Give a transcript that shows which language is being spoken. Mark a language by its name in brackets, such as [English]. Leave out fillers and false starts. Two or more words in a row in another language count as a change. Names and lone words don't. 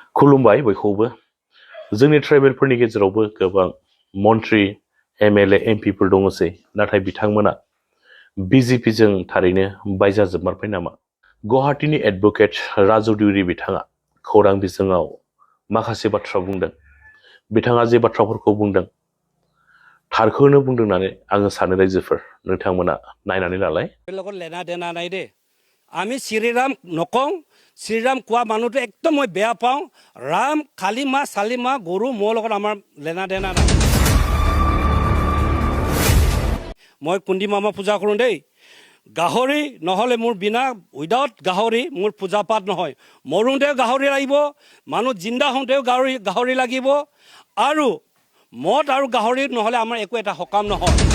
[Bodo] खुलुमबाय बयखौबो जोंनि ट्राइबेलफोरनि गेजेरावबो गोबां मन्त्रि एमएलए एमपिफोर दङसै नाथाय बिथांमोना बिजेपिजों थारैनो बायजाजोबमारबाय नामा गुवाहाटीनि एडभोकेट राजु दिउरि बिथाङा खौरां बिजोङाव माखासे बाथ्रा बुंदों बिथाङा जे बाथ्राफोरखौ बुंदों थारखौनो बुंदों होननानै आङो सानो रायजोफोर नोंथांमोना नायनानै लालाय [Assamese] লগত লেনা দেনা নাই দেই আমি শ্ৰীৰাম নকওঁ শ্ৰীৰাম কোৱা মানুহটো একদম মই বেয়া পাওঁ ৰাম খালী মাহ চালি মাহ গৰু মোৰ লগত আমাৰ লেনা দেনা নাই মই কুন্দি মামা পূজা কৰোঁ দেই গাহৰি নহ'লে মোৰ বিনা উইদাউট গাহৰি মোৰ পূজা পাঠ নহয় মৰোঁতেও গাহৰি লাগিব মানুহ জিন্দা হওঁতেও গাহৰি লাগিব আৰু মদ আৰু গাহৰি নহ'লে আমাৰ একো এটা সকাম নহয়